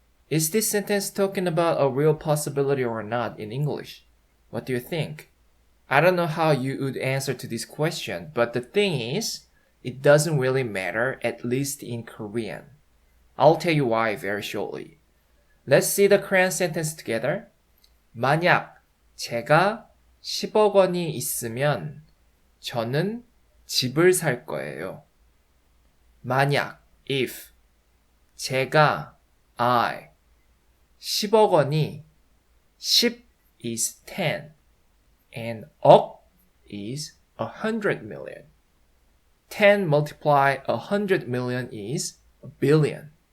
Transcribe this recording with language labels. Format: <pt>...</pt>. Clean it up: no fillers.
<en>Is this sentence talking about a real possibility or not in English? What do you think? I don't know how you would answer to this question, but the thing is, it doesn't really matter, at least in Korean. I'll tell you why very shortly. Let's see the Korean sentence together.</en> <ko>만약 제가 10억 원이 있으면 저는 집을 살 거예요.</ko> <en>만약, if, 제가, I, 10억 원이, 10 is 10, and 억 is 100 million. 10 multiply 100 million is a billion.</en>